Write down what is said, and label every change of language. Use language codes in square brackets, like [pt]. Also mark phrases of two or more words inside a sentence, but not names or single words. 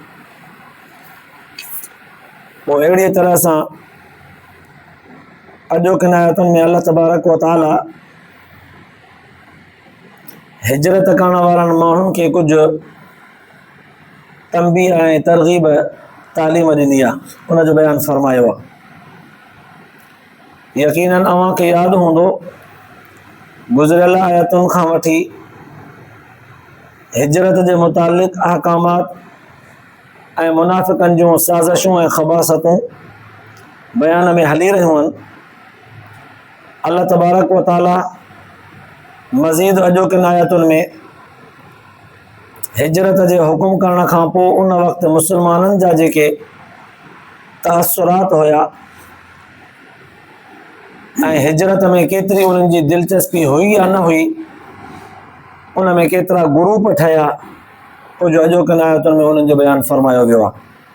[sd] पोइ अहिड़ी तरह सां अॼोकिन आयतुनि में अल्लाह तबारक व तआला हिजरत करण वारनि माण्हुनि खे कुझु तंबीह ऐं तरग़ीब तालीम ॾिनी आहे, उनजो बयानु फ़रमायो आहे। यकीनन अव्हांखे यादि हूंदो गुज़िरियल आयतुनि खां वठी हिजरत जे मुतालिक़ अहकामात ऐं मुनाफ़िक़नि जूं साज़िशूं ऐं ख़बासतूं बयान में हली रहियूं आहिनि। अल्लाह तबारक व तआला मज़ीद अॼोकिन आयतुनि में हिजरत जे हुकुम करण खां पोइ उन वक़्तु मुस्लमाननि जा जेके तअसुरात हुया ऐं हिजरत में केतिरी उन्हनि जी दिलचस्पी हुई या न हुई, उन में केतिरा ग्रुप ठहिया, कुझु अॼोकिन आयतुनि में उन्हनि जो बयानु फ़रमायो वियो आहे।